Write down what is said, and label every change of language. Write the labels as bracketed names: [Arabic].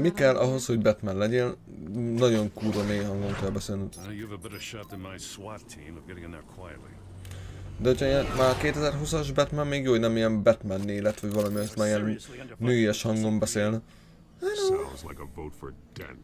[Hungarian] Mi kell ahhoz, hogy Batman legyél? Nagyon kurva mély hangon kell beszélned. [English] You have a better shot than my SWAT team of getting in there quietly. [Hungarian] De hogyha ilyen, már 2020-as Batman még jó, hogy nem ilyen Batman élet, vagy valami, hogy már ilyen nőies hangon beszélne. [English] Sounds like a vote for Dent.